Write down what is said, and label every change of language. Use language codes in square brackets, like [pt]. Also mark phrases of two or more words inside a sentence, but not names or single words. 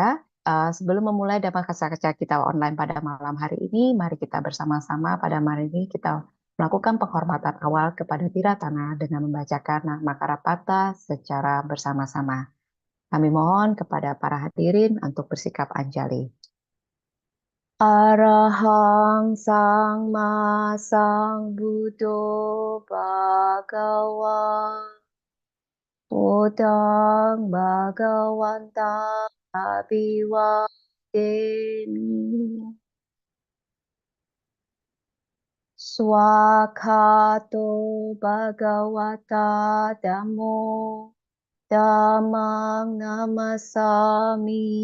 [id] Sebelum memulai Dhamma Kaca kita online pada malam hari ini, mari kita bersama-sama pada malam ini kita melakukan penghormatan awal kepada Tiratana dengan membacakan Nama Karapata secara bersama-sama. Kami mohon kepada para hadirin untuk bersikap anjali. [pi] Arahang Sangma Sambuddho Bhagava Buddhang Bhagawantang Abhiwademi Swakato Bhagavata Dhammo Dhammang Namasami